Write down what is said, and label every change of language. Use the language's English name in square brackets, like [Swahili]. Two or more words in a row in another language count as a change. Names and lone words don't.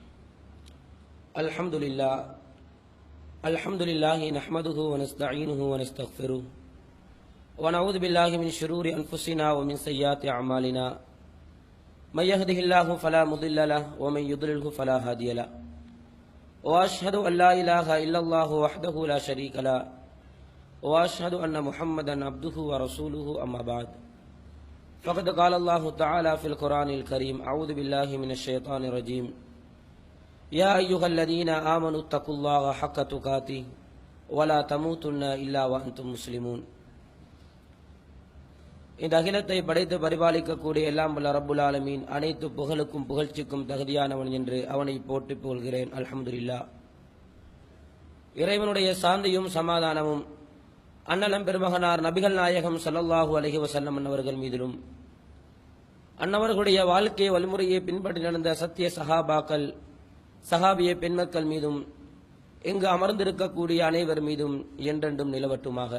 [Arabic] الحمد لله نحمده ونستعينه ونستغفره ونعوذ بالله من شرور أنفسنا ومن سيئات أعمالنا من يهده الله فلا مضل له ومن يضلل فلا هادي له وأشهد أن لا إله إلا الله وحده لا شريك له وأشهد أن محمدا عبده ورسوله أما بعد. فقد قال الله تعالى في القرآن الكريم أعوذ بالله من الشيطان الرجيم يا أيها الذين آمنوا اتقوا الله حق تقاته ولا تموتن إلا وأنتم مسلمون. [Tamil] இந்த அகிலத்தை படைத்து பரிபாலிக்கக்கூடிய எல்லாம் வல்ல [Arabic] رب العالمين [Tamil] அனைத்து புகழுக்கும் புகழ்ச்சிக்கும் தகுதியானவன் என்று அவனை போற்றி புகழ்கிறேன். அல்ஹம்துலில்லாஹ். இறைவனுடைய சாந்தியும் சமாதானமும் அன்னலம் பெருமகனார் நபிகள் நாயகம் [Arabic] صلى الله عليه وسلم [Tamil] அவர்கள் மீதிலும் அன்னவர்களுடைய வாழ்க்கை வழிமுறையை பின்பற்றி நடந்த சத்திய சஹாபாக்கள் சஹாபிய பெண்மக்கள் மீதும் இங்கு அமர்ந்திருக்கக்கூடிய அனைவர் மீதும் என்றென்றும் நிலவட்டுமாக.